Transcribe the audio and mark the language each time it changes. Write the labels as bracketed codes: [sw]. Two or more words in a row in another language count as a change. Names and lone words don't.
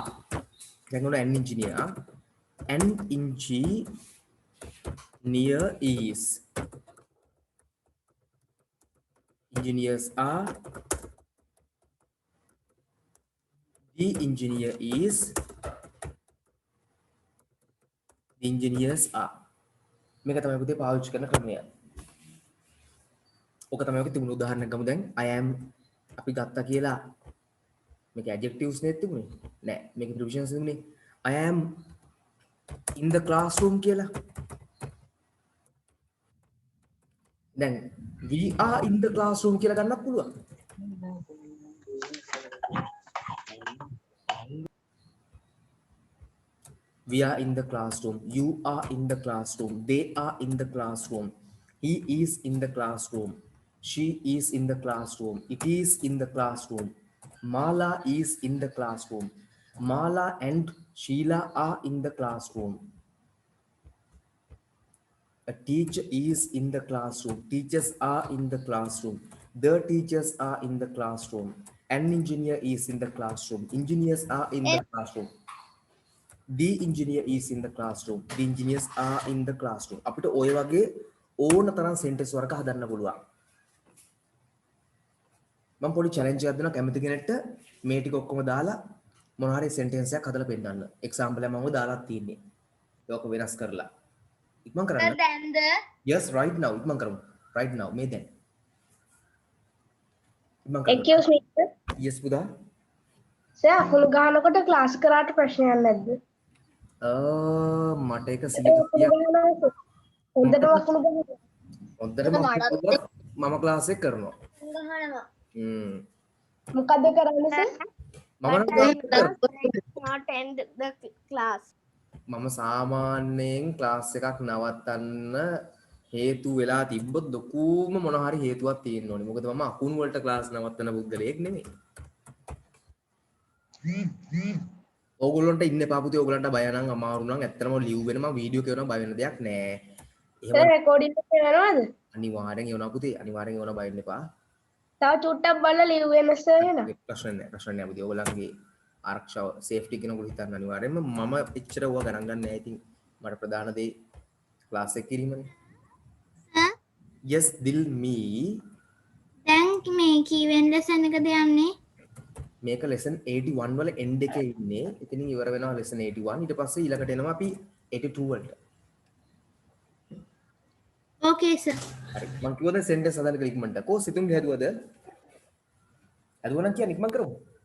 [en] Then go to an engineer. An engineer is. Engineers are. The engineer is. The engineers are. [si] මේක තමයි පුතේ පාවිච්චි කරන ක්‍රමය. ඔක තමයි ඔක තිබුණු උදාහරණයක් ගමු දැන් [en] I am [si] අපි ගත්තා කියලා මේක adjectives නේ තිබුණේ නෑ මේක prepositions තිබුණේ [en] I am in the classroom [si] කියලා [en] දැන් we are in the classroom [si] කියලා ගන්නත් පුළුවන් [en] we are in the classroom you are in the classroom they are in the classroom he is in the classroom she is in the classroom it is in the classroom Mala is in the classroom Mala and Sheila are in the classroom a teacher is in the classroom teachers are in the classroom the teachers are in the classroom an engineer is in the classroom engineers are in the classroom the engineer is in the classroom the engineers are in the classroom [si] අපිට ඔය වගේ ඕන තරම් සෙන්ටෙන්ස් වර්ග හදන්න පුළුවන් මම පොඩි චැලෙන්ජ් එකක් දෙනවා කැමති කෙනෙක්ට මේ ටික ඔක්කොම දාලා මොන හරි සෙන්ටෙන්ස් එකක් හදලා පෙන්නන්න එක්සැම්පල් එකක් මම දාලා තියෙන්නේ ඒක වෙනස් කරලා ඉක්මන් කරන්න [en] Then the. yes right now [si] ඉක්මන් කරමු [en] right now [si] මේ දැන් ඉක්මන් කරන්න [en] Excuse me, sir. [si] yes පුතා Sir, අකුණු ගහනකොට ක්ලාස් කරාට ප්‍රශ්නයක් නැද්ද? මට ඒක 100%ක් හොඳටම අකුණු ගහනවා. හොඳටම මම ක්ලාස් එක කරනවා ගහනවා. මොකද්ද කරන්නේ සර්? මම [en] not end the class. [si] මම සාමාන්‍යයෙන් ක්ලාස් එකක් නවත්තන්න හේතු වෙලා තිබ්බොත් ලොකුම මොන හරි හේතුවක් තියෙන්න ඕනේ. මොකද මම අකුණු වලට ක්ලාස් නවත්තන පුද්ගලයෙක් නෙමෙයි. ඕගොල්ලන්ට ඉන්න එපා පුතේ. ඕගොල්ලන්ට බය නම් අමාරු නම් ඇත්තටම ලිව් වෙන මම වීඩියෝ කියවනවා බය වෙන දෙයක් නෑ. සර් රෙකෝඩින් එක කරනවද? අනිවාර්යෙන් කියවනවා පුතේ. අනිවාර්යෙන් කියවනවා බය වෙන්න එපා. තව චුට්ටක් බලලා ලිව් වෙන සර් එන. ප්‍රශ්න නෑ පුතේ. ඕගොල්ලන්ගේ ආරක්ෂාව සේෆ්ටි කියන කොට හිතන්න අනිවාර්යෙන්ම මම එච්චර ඕවා ගණන් ගන්න නෑ. ඉතින් මට ප්‍රධාන දේ ක්ලාස් එක කිරීමනේ. [en] yes dill me [si] දැන් මේ කීවෙන් ලෙසන් එකද යන්නේ? මේක lesson 81 වල end එකේ ඉන්නේ. එතනින් ඉවර වෙනවා lesson 81. ඊට පස්සේ ඊළඟට එනවා අපි 82 වලට. ඕකේ සර්. හරි. මම කිව්වද sentence හදන්න කියලා ඉක්මනට. කොහොම සිතුම් හැදුවද? හැදුවා නම් කියන්න ඉක්මන් කරමු.